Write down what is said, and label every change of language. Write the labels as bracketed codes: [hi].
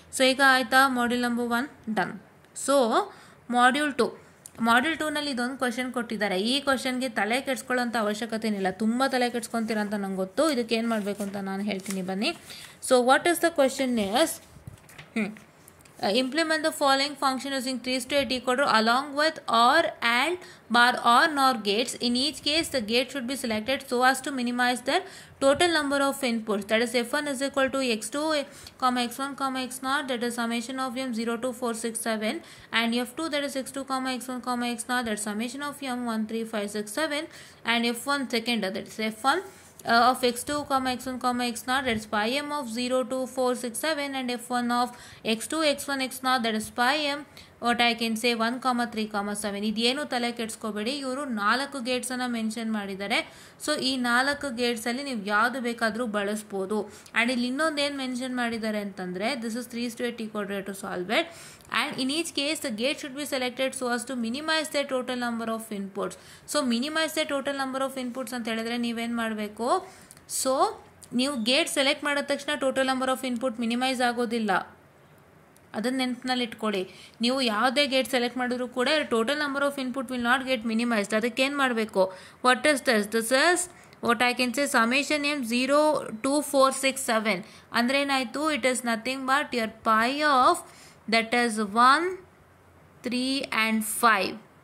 [kn] So ಈಗ ಆಯಿತಾ, module number 1 done. So module 2ನಲ್ಲಿ ಇದೊಂದು ಕ್ವಶನ್ ಕೊಟ್ಟಿದ್ದಾರೆ. ಈ ಕ್ವಶನ್ಗೆ ತಲೆ ಕೆಡ್ಸ್ಕೊಳ್ಳೋಂಥ ಅವಶ್ಯಕತೆ ಏನಿಲ್ಲ, ತುಂಬ ತಲೆ ಕೆಡ್ಸ್ಕೊತೀರ ಅಂತ ನಂಗೆ ಗೊತ್ತು. ಇದಕ್ಕೆ ಏನು ಮಾಡಬೇಕು ಅಂತ ನಾನು ಹೇಳ್ತೀನಿ, ಬನ್ನಿ. [en] So what is the question is, implement the following function using 3-8 decoder along with OR and bar or NOR gates. In each case the gate should be selected so as to minimize their total number of inputs, that is f1 is equal to x2 x1 x0, that is summation of m 0 to 4 6 7, and f2 that is x2 x1 x0, that is summation of m 1 3 5 6 7, and f1 second, that is f1 of x2, x1, x0, that is pi m of 0 to 4 6 7, and f1 of x2, x1, x0, that is pi m what I can say 1, 3, 7. [kn] ಇದೇನು ತಲೆ ಕೆಡ್ಸ್ಕೋಬೇಡಿ, ಇವರು 4 ಗೇಟ್ಸನ್ನು mention ಮಾಡಿದ್ದಾರೆ. So ಈ 4 ಗೇಟ್ಸಲ್ಲಿ ನೀವು ಯಾವುದು ಬೇಕಾದರೂ ಬಳಸ್ಬೋದು. And ಇಲ್ಲಿ ಇನ್ನೊಂದು ಏನು ಮೆನ್ಷನ್ ಮಾಡಿದ್ದಾರೆ ಅಂತಂದರೆ, [en] This is 3-8 decoder to solve it, and in each case the gate should be selected so as to minimize the total number of inputs. [kn] So minimize the total number of inputs ಅಂತ ಹೇಳಿದ್ರೆ ನೀವೇನು ಮಾಡಬೇಕು, so ನೀವು gate select ಮಾಡಿದ ತಕ್ಷಣ total number of input minimise ಆಗೋದಿಲ್ಲ, ಅದನ್ನು ನೆನಪಿನಲ್ಲಿ ಇಟ್ಕೊಳ್ಳಿ. ನೀವು ಯಾವುದೇ ಗೇಟ್ ಸೆಲೆಕ್ಟ್ ಮಾಡಿದ್ರು ಕೂಡ [en] Total number of input will not get minimised. [kn] ಅದಕ್ಕೆ ಏನು ಮಾಡಬೇಕು, [en] What is this is what I can say summation M 0 to 4 6 7 ಅಂದರೆ ಏನಾಯಿತು, it is nothing but your pi of that is 1 3 and 5.